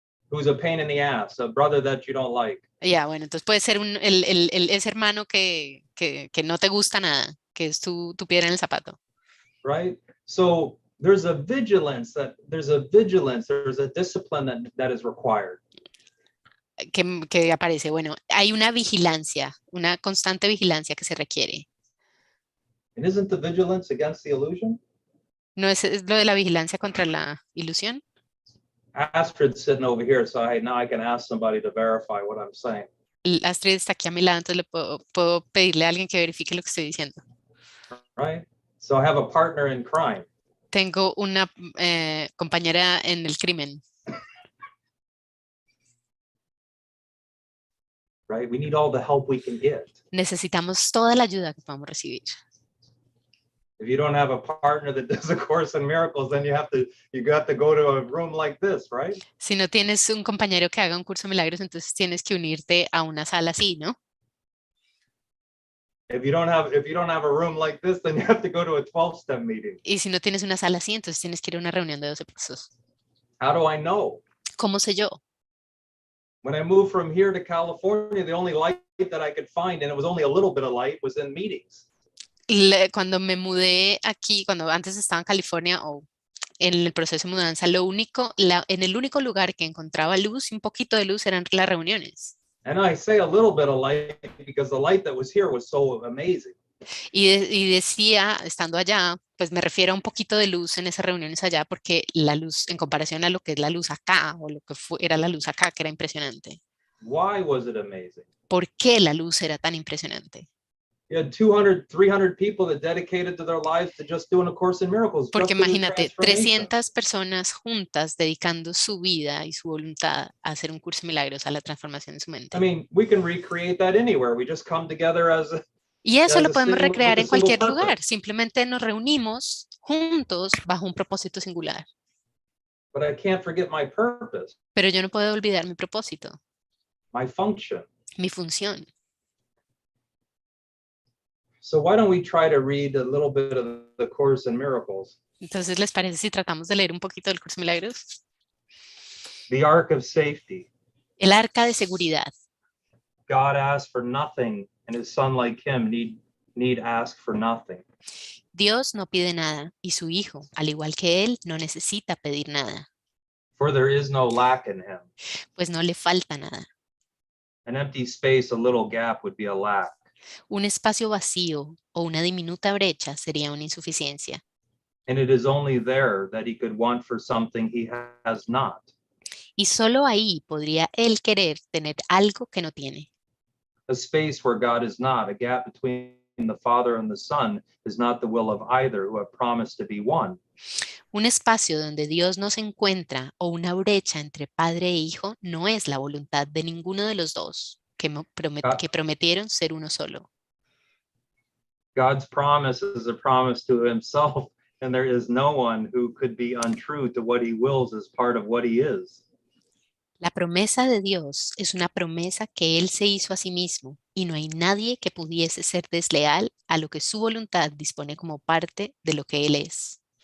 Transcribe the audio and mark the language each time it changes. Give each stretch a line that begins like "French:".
English: Who's a pain in the ass, a brother that you don't like.
Spanish: Ya, bueno, entonces puede ser ese hermano que no te gusta nada, que es tu piedra en el zapato.
English: Right? So there's a vigilance, there's a discipline that is required.
Spanish: Que aparece, bueno, hay una vigilancia, una constante vigilancia que se requiere.
English: And isn't the vigilance against the illusion?
Spanish: ¿No es lo de la vigilancia contra la ilusión?
English: Astrid's sitting over here, so now I can ask somebody to verify what I'm saying.
Spanish: Astrid está aquí a mi lado, entonces le puedo pedirle a alguien que verifique lo que estoy diciendo.
English: Right? So I have a partner in crime.
Spanish: Tengo una compañera en el crimen.
English: Right? We need all the help we can get.
Spanish: Necesitamos toda la ayuda que podamos recibir.
English: If you don't have a partner that does a Course in Miracles, then you have to go to a room like this, right?
Spanish: Si no tienes un compañero que haga un curso de milagros, entonces tienes que unirte a una sala así, ¿no?
English: If you don't have a room like this, then you have to go to a 12-step meeting.
Spanish: Y si no tienes una sala así, entonces tienes que ir a una reunión de 12 pasos.
English: How do I know?
Spanish: ¿Cómo sé yo?
English: When I moved from here to California, the only light that I could find, and it was only a little bit of light, was in meetings.
Spanish: Cuando me mudé aquí, cuando antes estaba en California o en el proceso de mudanza, en el único lugar que encontraba luz y un poquito de luz eran las reuniones.
English: And I say a little bit of light because the light that was here was so amazing.
Spanish: Y decía, estando allá, pues me refiero a un poquito de luz en esas reuniones allá, porque la luz, en comparación a lo que es la luz acá, o lo que era la luz acá, que era impresionante.
English: Why was it amazing?
Spanish: ¿Por qué la luz era tan impresionante?
English: You had 200, 300 people that dedicated to their lives to just doing a Course in Miracles.
Spanish: Porque imagínate, 300 personas juntas dedicando su vida y su voluntad a hacer un curso de milagros, a la transformación de su mente.
English: I mean, we can recreate that anywhere. We just come together
Spanish: Y eso lo podemos recrear en cualquier lugar. Simplemente nos reunimos juntos bajo un propósito singular.
English: But I can't forget my purpose.
Spanish: Pero yo no puedo olvidar mi propósito.
English: My function.
Spanish: Mi función.
English: So why don't we try to read a little bit of the Course in Miracles?
Spanish: Entonces, ¿les parece si tratamos de leer un poquito del curso de milagros?
English: The Ark of Safety.
Spanish: El arca de seguridad.
English: God asked for nothing, and his son like him need ask for nothing.
Spanish: Dios no pide nada, y su hijo, al igual que él, no necesita pedir nada.
English: For there is no lack in him.
Spanish: Pues no le falta nada.
English: An empty space, a little gap would be a lack.
Spanish: Un espacio vacío o una diminuta brecha sería una insuficiencia.
English: And it is only there that he could want for something he has not.
Spanish: Y solo ahí podría él querer tener algo que no tiene.
English: A space where God is not, a gap between the Father and the Son is not the will of either who have promised to be one.
Spanish: Un espacio donde Dios no se encuentra o una brecha entre padre e hijo no es la voluntad de ninguno de los dos que prometieron ser uno solo.
English: God's promise is a promise to himself, and there is no one who could be untrue to what he wills as part of what he is.
Spanish: La promesa de Dios es una promesa que Él se hizo a sí mismo y no hay nadie que pudiese ser desleal a lo que su voluntad dispone como parte de lo que Él es.